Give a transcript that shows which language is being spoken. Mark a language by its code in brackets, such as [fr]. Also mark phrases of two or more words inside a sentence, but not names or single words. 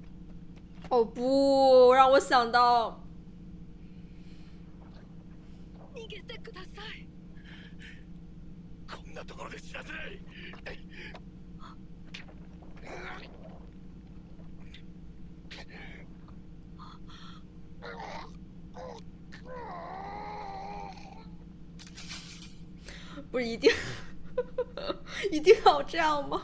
[zh] 哦不，让我想到， [ja] なところで知らせない。 [zh] 不是一定一定要这样吗？